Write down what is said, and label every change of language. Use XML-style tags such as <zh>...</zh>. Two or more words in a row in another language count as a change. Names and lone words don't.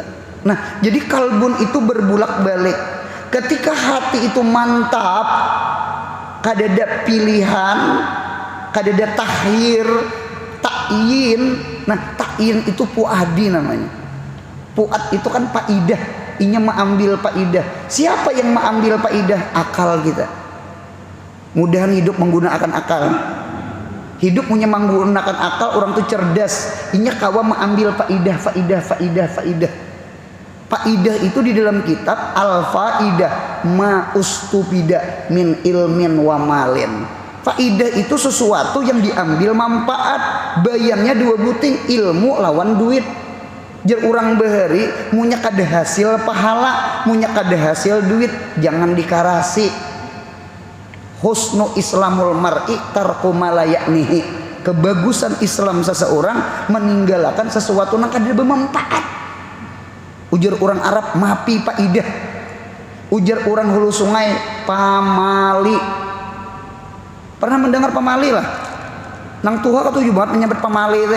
<bjn>Nah, jadi kalbun itu berbulak-balik. Ketika hati itu mantap, kadada pilihan, kadada takhir, takyin. Nah, takyin itu puadi namanya. Puad itu kan faidah. Inya mengambil faidah. Siapa yang mengambil faidah? Akal kita. Mudahan hidup menggunakan akal. Hidup punya menggunakan akal, orang tuh cerdas. Inya kawa mengambil faidah. Faidah itu di dalam kitab</bjn> <ar>الفائدة ما استفيد من علم ومال.</ar> <bjn>Faidah itu sesuatu yang diambil manfaat. Bayarnya 2 buting, ilmu lawan duit. Jar orang bahari munya kada hasil pahala, munya kada hasil duit, jangan dikarasi.</bjn> <ar>حسن إسلام المرء ترك ما لا يعنيه.</ar> <bjn>Kebagusan Islam seseorang meninggalkan sesuatu yang kada bermanfaat. Ujar orang Arab</bjn> <ar>ما في فائدة.</ar> <bjn>Ujar orang hulu sungai pamali. Pernah mendengar pamali lah? Nang Tuhan katuju banget menyebut pamali teh.</bjn>